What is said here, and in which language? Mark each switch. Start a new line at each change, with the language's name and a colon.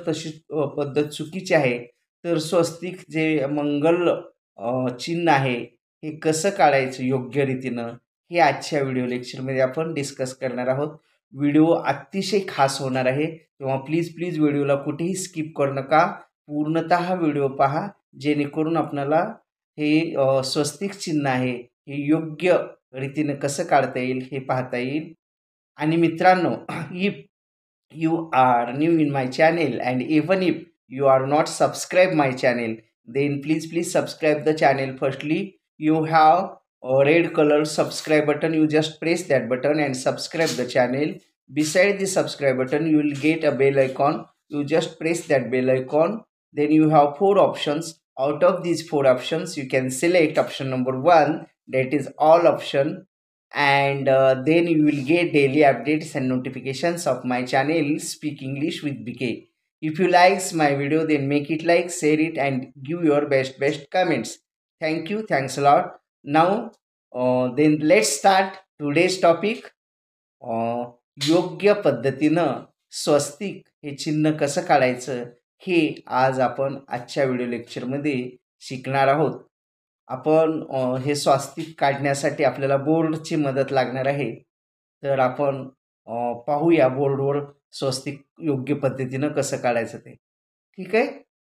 Marathi: तर तशी पद्धत चुकीची आहे. तर स्वस्तिक जे मंगल चिन्ह आहे हे कसं काढायचं योग्य रीतीनं हे आजच्या व्हिडिओ लेक्चरमध्ये आपण डिस्कस करणार आहोत. व्हिडिओ अतिशय खास होणार आहे, तेव्हा प्लीज व्हिडिओला कुठेही स्किप करू नका. पूर्णतः व्हिडिओ पहा, जेणेकरून आपल्याला हे स्वस्तिक चिन्ह आहे हे योग्य रीतीनं कसं काढता येईल हे पाहता येईल. आणि मित्रांनो,
English: If you are new in my channel and even if you are not subscribed my channel, then please subscribe the channel. Firstly, you have a red color subscribe button, you just press that button and subscribe the channel. Beside the subscribe button you will get a bell icon, you just press that bell icon. Then you have 4 options. Out of these 4 options you can select option number 1, that is all option, and then you will get daily updates and notifications of my channel Speak English with BK. If you likes my video, then make it like, share it and give your best comments. Thank you, thanks a lot. Now then let's start today's topic.
Marathi: योग्य पद्धतीनं स्वस्तिक हे चिन्ह कसं काढायचं हे आज आपण आजच्या व्हिडिओ लेक्चरमध्ये शिकणार आहोत. आपण हे स्वस्तिक काढण्यासाठी आपल्याला बोर्डची मदत लागणार आहे. तर आपण पाहूया बोर्डवर स्वस्तिक योग्य पद्धतीनं कसं काढायचं ते. ठीक आहे.